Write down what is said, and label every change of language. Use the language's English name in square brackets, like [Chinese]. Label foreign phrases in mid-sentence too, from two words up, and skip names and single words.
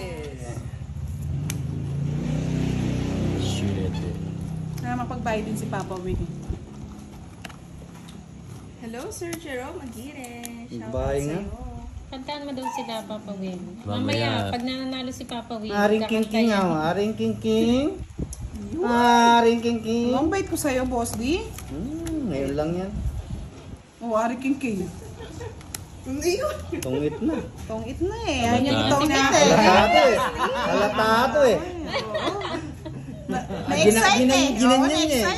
[Filipino] Shit. Na mapagbayad din si Papa Will. Hello, Sir Jerome Aguirre. [English] Shout out [Filipino] Bye nga. sa'yo. Kantaan mo daw sila, Papa Will. Mamaya. Mamaya, pag nananalo si Papa Will, Aring King King kakantayan. Aring King King. Aring King King. Ang bait ko sa'yo, Boss D. Ngayon lang yan. Oo, Ari King King. Hindi yun. Tungit na. Tongit na eh. Ayaw niya itong Sige. na eh. Halata eh. Halata eh. Na-excite eh. Oo, na-excite